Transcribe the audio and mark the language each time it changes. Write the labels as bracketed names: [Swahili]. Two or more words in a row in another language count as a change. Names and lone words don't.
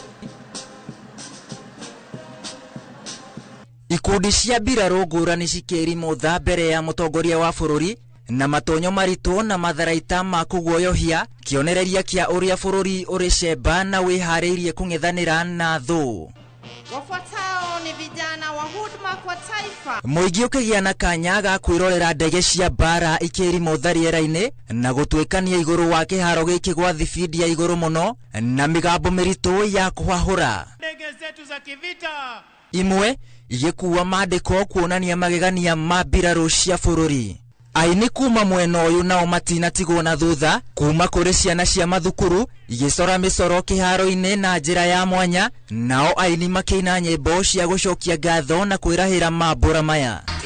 [Kikuyu] Ikundi cia mbirarũ ngũrani cikĩrimũtha mbere ya mũtongoria wa bũrũri na matonyo maritũ na matharaita ma kũguoyohia, kĩonereria kĩa ũrĩa bũrũri ũrĩ cemba na wĩharĩirie kũng'ethanĩra na thũ. [Swahili] Wafuatao ni vijana wa huduma kwa taifa. [Kikuyu] Mũingĩ ũkĩgĩa na kanya ga kwĩrorera ndege cia mbara ikĩrimũtha rĩera-inĩ na gũtuĩkania igũrũ wa kĩharo gĩkĩ gwa thibindi ya igũrũ mũno na mĩgambo mĩritũ ya kũhahũra. [Swahili] Ndege zetu za kivita. [Kikuyu] Imwe igĩkuua maandĩko kuonania magegania ma mbirarũ cia bũrũri. Aini kuma mwena ũyũ nao matinatigwo na thutha kuma kũrĩ ciana cia mathukuru igĩcora mĩcoro kĩharo-inĩ na njĩra ya mwanya, nao aini makĩina nyĩmbo cia gũcokia ngatho na kwĩrahĩra mambura maya.